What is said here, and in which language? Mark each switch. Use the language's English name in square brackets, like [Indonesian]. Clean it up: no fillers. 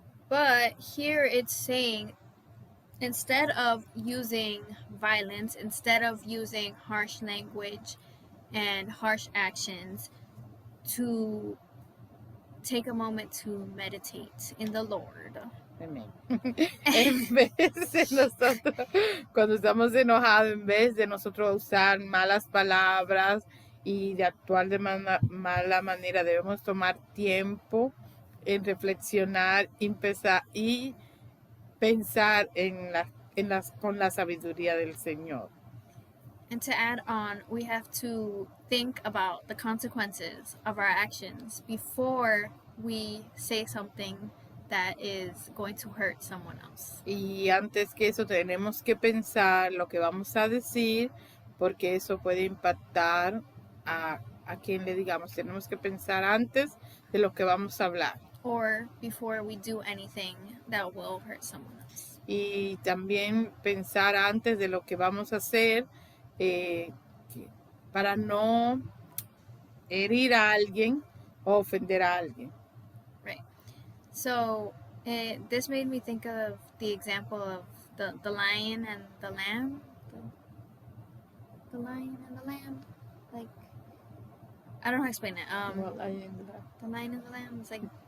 [English] But here it's saying instead of using violence, instead of using harsh language and harsh actions, to take a moment to meditate in the Lord. [Spanish] Amén. En vez de nosotros, cuando estamos enojados, en vez de nosotros usar malas palabras y de actuar de mala manera, debemos tomar tiempo en reflexionar y pensar con la sabiduría del Señor. [English] And to add on, we have to think about the consequences of our actions before we say something that is going to hurt someone else. [Spanish] Y antes que eso tenemos que pensar lo que vamos a decir, porque eso puede impactar a quien le digamos. Tenemos que pensar antes de lo que vamos a hablar. [English] Or before we do anything that will hurt someone else. [Spanish] Y también pensar antes de lo que vamos a hacer para no herir a alguien o ofender a alguien. [English] Right. So this made me think of the example of the lion and the lamb. The lion and the lamb. Like, I don't know how to explain it. The lion and the lamb is like...